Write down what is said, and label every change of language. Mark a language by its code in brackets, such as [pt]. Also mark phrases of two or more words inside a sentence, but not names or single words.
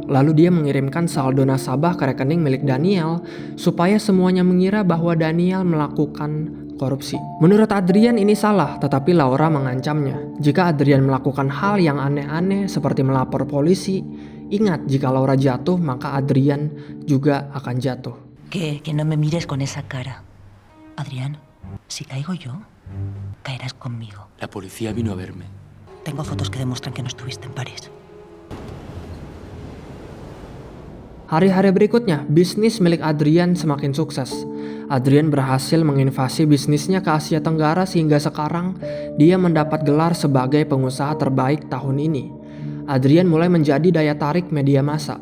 [id] Lalu dia mengirimkan saldo nasabah ke rekening milik Daniel supaya semuanya mengira bahwa Daniel melakukan korupsi. Menurut Adrian ini salah, tetapi Laura mengancamnya. Jika Adrian melakukan hal yang aneh-aneh seperti melapor polisi, ingat jika Laura jatuh maka Adrian juga akan jatuh. [es] Que no me mires con esa cara. Adrián, si caigo yo, caerás conmigo. La policía vino a verme. Tengo fotos que demuestran que no estuviste en París. [id] Hari-hari berikutnya, bisnis milik Adrian semakin sukses. Adrian berhasil menginvasi bisnisnya ke Asia Tenggara sehingga sekarang dia mendapat gelar sebagai pengusaha terbaik tahun ini. Adrian mulai menjadi daya tarik media massa.